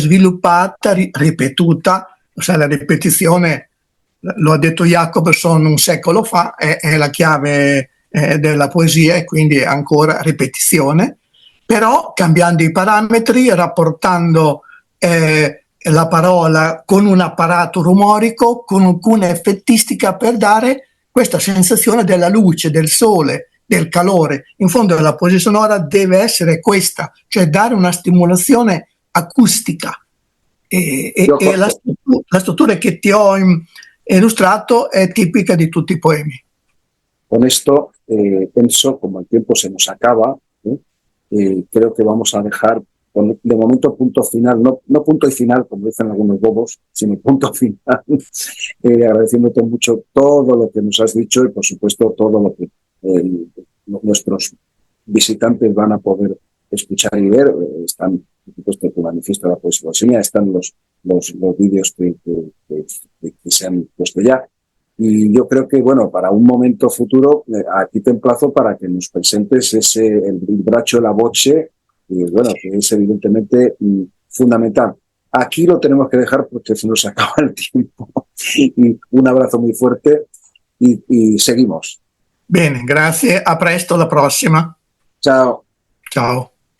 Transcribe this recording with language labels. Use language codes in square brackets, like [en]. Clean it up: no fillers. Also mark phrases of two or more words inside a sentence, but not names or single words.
[it] sviluppata, ripetuta, cioè la ripetizione, lo ha detto Jacobson un secolo fa, è la chiave della poesia e quindi ancora ripetizione, però cambiando i parametri, rapportando la parola con un apparato rumorico, con alcuna effettistica per dare questa sensazione della luce, del sole, del calore. In fondo la poesia sonora deve essere questa, cioè dare una stimolazione acustica. E la struttura che ti ho illustrato è tipica di tutti i poemi. [es] Con esto, Enzo, como el tiempo se nos acaba, creo que vamos a dejar de momento punto final, no punto y final, como dicen algunos bobos, sino punto final, agradeciéndote mucho todo lo que nos has dicho y, por supuesto, todo lo que nuestros visitantes van a poder escuchar y ver. Están, por supuesto, tu manifiesto de la poesía bosnia, están los vídeos que se han puesto ya. Y yo creo que, bueno, para un momento futuro, aquí te emplazo para que nos presentes el braccio la voce, bueno, que es evidentemente fundamental. Aquí lo tenemos que dejar porque se nos acaba el tiempo. Y un abrazo muy fuerte y seguimos. [it] Bene, grazie, a presto, alla prossima. Ciao. Ciao.